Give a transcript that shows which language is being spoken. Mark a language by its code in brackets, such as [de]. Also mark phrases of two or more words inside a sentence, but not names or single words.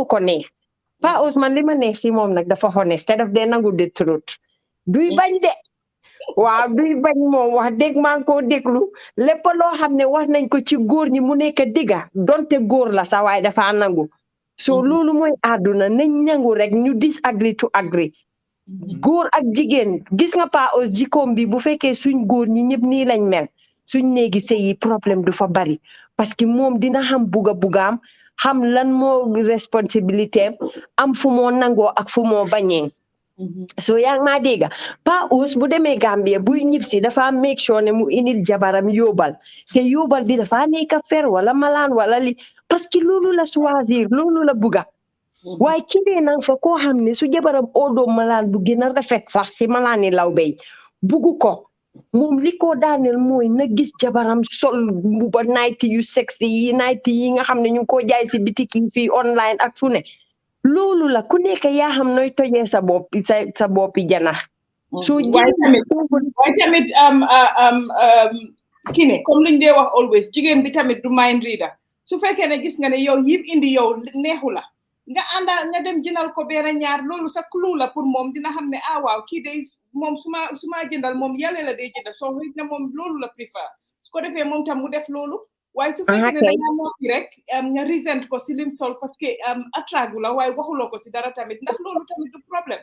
[wo] ko neex Pa Ous man li ma neex si moom nag dafa honest te daf dee nangu de truth duy bañ de waaw duy bañ moom wax dëgg maa ngi koo déglu lépp loo xam ne wax nañ ko ci góor ñi mu nekk digga donte góor la sax waaye dafa nangu so loolu mooy àdduna nañ nangu rek ñu [en] disagree to agree [wo] góor ak jigéen gis nga Pa Ous jikkoom bi bu fekkee suñ góor ñi ñëpp nii lañ mel suñ néegi sëy yi problème du fa bari [fr] parce que [wo] moom dina xam bugaam xam lan moo responsabilité am fu moo nangoo ak fu moo bañee so yaa ngi maa dégg Pa Ous bu demee Gambie buy ñibbisi dafa make sure ne mu indil jabaram yóbbal te yóbbal bi dafa nekk fer wala malaan wala li [fr] parce que [wo] loolu la choisir loolu la buga waaye kii nang fa koo xam ne su jabaram oodoo malaan bu gën a rafet sax si malaani law bay bugu ko moom li ko daaneel mooy na gis jabaram sol mbuba nayti yu sexy yi nayti yi nga xam ne ñu ngi ko jaay si bitik yi fii online ak fu ne loolu la ku nekk yaa xam nooy tojee sa boppi janax so waaye tamit kii ne comme liñ dee wax always jigéen bi tamit du [en] mind reader [wo] su fekkee ne gis nga ne yow yëpp indi yow neexu la nga ànda nga dem jëndal ko benn ñaar loolu sa clue la pour moom dina xam ne waaw kii day moom su ma jëndal moom yàlla la day jëndal soo xëy na moom loolu la préfère su ko defee moom tam mu def loolu waaye su fekkee ne danga noppi rek nga resent ko si lim sol [fr] parce que [wo] attragu la waaye waxuloo ko si dara tamit ndax loolu tamit du problème